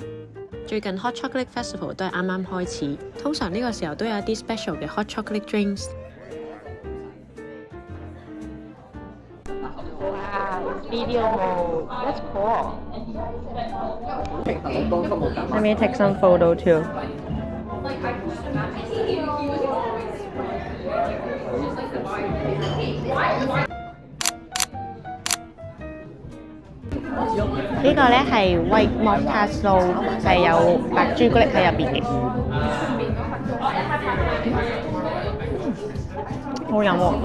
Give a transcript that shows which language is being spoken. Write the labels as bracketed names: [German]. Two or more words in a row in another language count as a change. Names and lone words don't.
[Cantonese] 最近 Hot Chocolate Festival 都係啱啱開始，通常呢個時候都有一啲 special 嘅 [English] Hot Chocolate Drinks。哇 ！Video mode, that's cool. Let me take some photo too. [Cantonese] 呢個咧係 White Mocha Slow，係有白朱古力喺入邊嘅，好飲喎！